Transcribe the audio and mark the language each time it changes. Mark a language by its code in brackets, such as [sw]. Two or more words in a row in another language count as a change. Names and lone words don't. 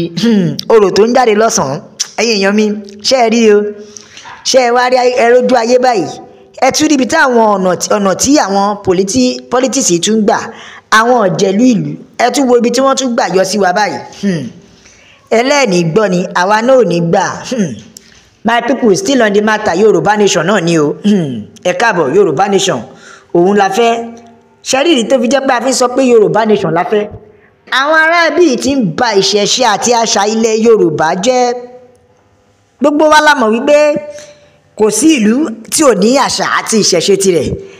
[yo] Orò tó ń jáde lọ́sàn-án. Ẹ̀yin èèyàn mi, ṣé ẹ rí o? Ṣé ẹ wá rí ẹrójú ayé báyìí? Ẹ tún ríbi táwọn ọ̀nà tí àwọn politics tún gbà, àwọn ọ̀jẹ̀lú ìlú, ẹ tún wo ibi tí wọ́n tún gbà yọ sí wa báyìí. Ẹlẹ́ẹ̀ni gbọ́ ni, àwa náà ò ní gbà. [en] My people still on the matter, [yo] Yorùbá nation náà ni o. Ẹ káàbọ̀, Yorùbá nation, òun la fẹ́. Ṣẹ́rìrì tó fi jẹ́ pé a fi sọ pé Yorùbá nation la fẹ́. Àwọn ará ibí tí ń ba ìṣẹ̀ṣe àti àṣà ilẹ̀ Yorùbá jẹ́. Gbogbo wa la mọ̀ wípé kò sí ìlú tí ò ní àṣà àti ìṣẹ̀ṣe tirẹ̀.